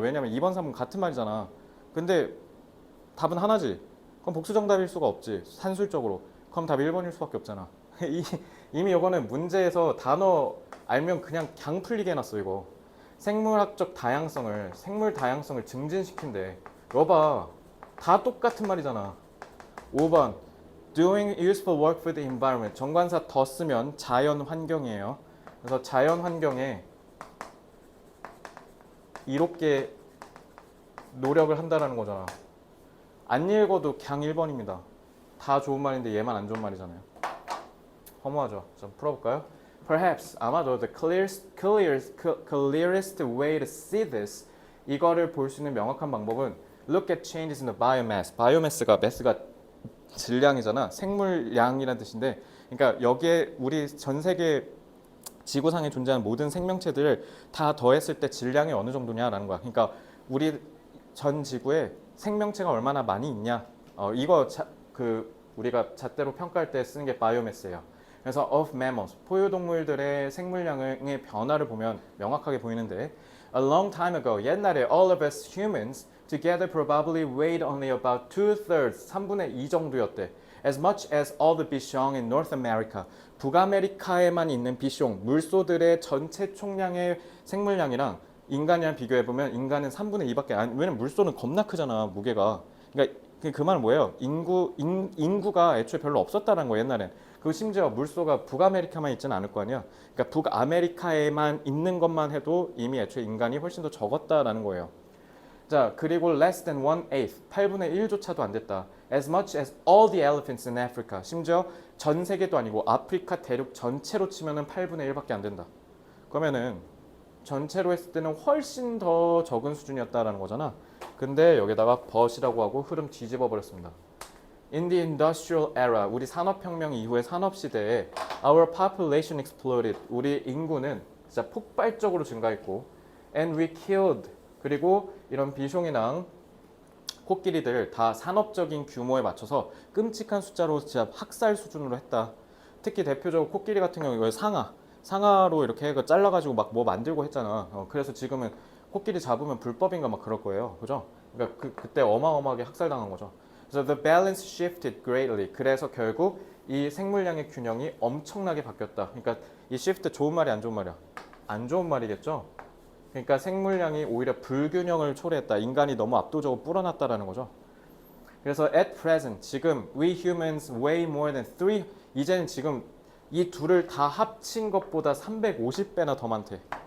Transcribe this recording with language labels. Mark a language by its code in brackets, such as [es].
[ko] 왜냐면 2번, 3번 같은 말이잖아. 근데 답은 하나지. 그럼 복수 정답일 수가 없지. 산술적으로. 그럼 답이 1번일 수밖에 없잖아. 이미 이거는 문제에서 단어 알면 그냥 풀리게 해놨어 이거. 생물 다양성을 증진시킨대. 여봐. 다 똑같은 말이잖아. 5번. [en] Doing useful work for the environment. [ko] 정관사 더 쓰면 자연 환경이에요. 그래서 자연 환경에 이롭게 노력을 한다라는 거잖아. 안 읽어도 그냥 1번입니다. 다 좋은 말인데 얘만 안 좋은 말이잖아요. 허무하죠. 좀 풀어볼까요? [en] Perhaps [ko] 아마도 [en] the clearest way to see this [ko] 이거를 볼 수 있는 명확한 방법은 [en] look at changes in the biomass. [ko] mass가 질량이잖아. 생물량이라는 뜻인데, 그러니까 여기에 우리 전 세계 지구상에 존재하는 모든 생명체들을 다 더했을 때 질량이 어느 정도냐라는 거야. 그러니까 우리 전 지구에 생명체가 얼마나 많이 있냐. 이거 우리가 잣대로 평가할 때 쓰는 게 바이오매스예요. 그래서 [en] of mammals, [ko] 포유동물들의 생물량의 변화를 보면 명확하게 보이는데 [en] a long time ago, [ko] 옛날에 [en] all of us humans together probably weighed only about 2/3, [ko] 3분의 2 정도였대. [en] As much as all the bichon in North America, [ko] 북아메리카에만 있는 비숑, 물소들의 전체 총량의 생물량이랑 인간이랑 비교해보면 인간은 3분의 2밖에 안, 왜냐면 물소는 겁나 크잖아, 무게가. 그러니까 그 말은 뭐예요? 인구가 애초에 별로 없었다는 거예요, 옛날엔. 그리고 심지어 물소가 북아메리카만 있지는 않을 거 아니야. 그러니까 북아메리카에만 있는 것만 해도 이미 애초에 인간이 훨씬 더 적었다라는 거예요. 자, 그리고 [en] less than 1/8, [ko] 8분의 1조차도 안 됐다. [en] As much as all the elephants in Africa. [ko] 심지어 전 세계도 아니고 아프리카 대륙 전체로 치면은 8분의 1밖에 안 된다. 그러면은 전체로 했을 때는 훨씬 더 적은 수준이었다라는 거잖아. 근데 여기다가 but이라고 하고 흐름 뒤집어 버렸습니다. [en] In the industrial era, [ko] 우리 산업혁명 이후의 산업시대에 [en] our population exploded. [ko] 우리 인구는 진짜 폭발적으로 증가했고 [en] and we killed. [ko] 그리고 이런 비숑이랑 코끼리들 다 산업적인 규모에 맞춰서 끔찍한 숫자로 진짜 학살 수준으로 했다. 특히 대표적으로 코끼리 같은 경우 상아로 이렇게 해서 잘라가지고 막 뭐 만들고 했잖아. 그래서 지금은 코끼리 잡으면 불법인가 막 그럴 거예요. 그죠? 그러니까 그때 어마어마하게 학살당한 거죠. 그래서 [en] the balance shifted greatly. [ko] 그래서 결국 이 생물량의 균형이 엄청나게 바뀌었다. 그러니까 이 shift 좋은 말이 안 좋은 말이야? 안 좋은 말이겠죠? 그러니까 생물량이 오히려 불균형을 초래했다. 인간이 너무 압도적으로 불어났다라는 거죠. 그래서 [en] at present [ko] 지금 [en] we humans weigh more than 3 [ko] 이제는 지금 이 둘을 다 합친 것보다 350배나 더 많대.